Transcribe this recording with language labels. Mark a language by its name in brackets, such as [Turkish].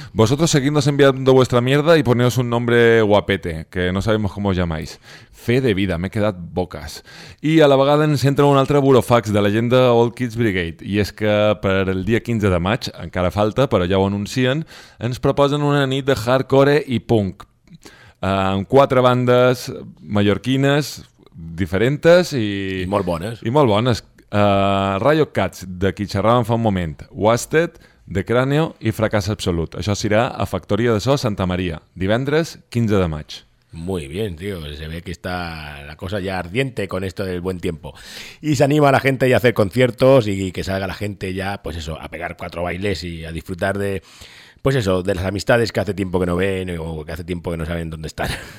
[Spanish] Vosotros seguidnos enviando vuestra mierda y poneos un nombre guapete, que no sabemos cómo os llamáis. [Catalan] Fe de vida, m'he quedat bocas. I a la vegada ens entra un altre burofax de la gent de Old Kids Brigade, i és que per el dia 15 de maig, encara falta, però ja ho anuncien, ens proposen una nit de hardcore i punk. Amb quatre bandes mallorquines diferents i molt bones. I molt bones. Riot Cats, de qui xerràvem fa un moment, Wasted, de Cráneo i Fracàs Absolut. Això serà a Factoria de So Santa Maria, divendres 15 de maig. [Spanish] Muy bien, tío, se ve que está la cosa ya ardiente con esto del buen tiempo. Y se anima a la gente ya a hacer conciertos y que salga la gente ya, pues eso, a pegar cuatro bailes y a disfrutar de... Pues eso, de las amistades que hace tiempo que no ven o que hace tiempo que no saben dónde están.